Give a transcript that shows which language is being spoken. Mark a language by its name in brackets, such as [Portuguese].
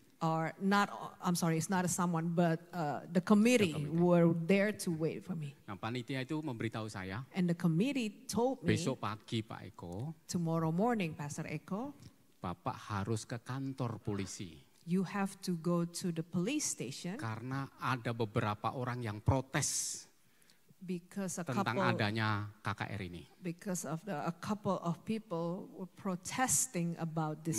[English] Or not, I'm sorry, it's not someone, but the committee were there to wait for me. [Indonesian] Nah, panitia itu memberitahu saya. [English] And the committee told me. [Indonesian] Besok pagi Pak Eko. [English] Tomorrow morning, Pastor Eko. [Indonesian] Bapak harus ke kantor polisi. [English] You have to go to the police station. [Indonesian] Karena ada beberapa orang yang protes. Tentang adanya KKR ini. [English] Because of a couple of people were protesting about this